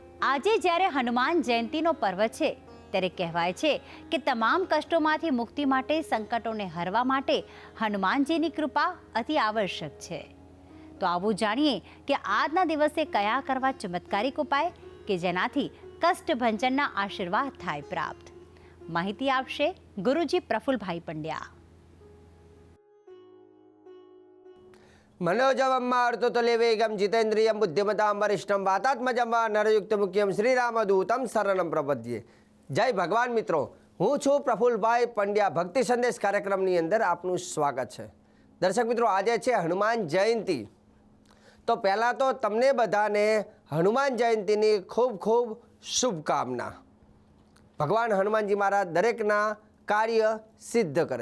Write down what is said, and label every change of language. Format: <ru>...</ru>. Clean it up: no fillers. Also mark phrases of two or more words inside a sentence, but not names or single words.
<gu>આજે જ્યારે હનુમાન જયંતીનો પર્વ છે ત્યારે કહેવાય છે કે તમામ કષ્ટોમાંથી મુક્તિ માટે, સંકટોને હરવા માટે હનુમાનજીની કૃપા અતિ આવશ્યક છે. તો આવું જાણીએ કે આજના દિવસે કયા કરવા ચમત્કારિક ઉપાય કે જેનાથી કષ્ટભંજનના આશીર્વાદ થાય પ્રાપ્ત. માહિતી આપશે ગુરુજી પ્રફુલભાઈ પંડ્યા.</gu> <sa>मनोजवं मारुततुल्यवेगं जितेन्द्रियं बुद्धिमतां वरिष्ठं वातात्मजं नरयुक्तमुख्यं श्रीरामदूतं शरणं प्रपद्ये.</sa> <hi>जय भगवान मित्रों,</hi> <gu>હું છું પ્રફુલભાઈ પંડ્યા. ભક્તિ સંદેશ કાર્યક્રમની અંદર આપનું સ્વાગત છે. દર્શક મિત્રો, આજે છે હનુમાન જયંતી. તો પહેલાં તો તમને બધાને હનુમાન જયંતીની ખૂબ ખૂબ શુભકામના. ભગવાન હનુમાનજી મહારાજ દરેકના કાર્ય સિદ્ધ કરે.</gu>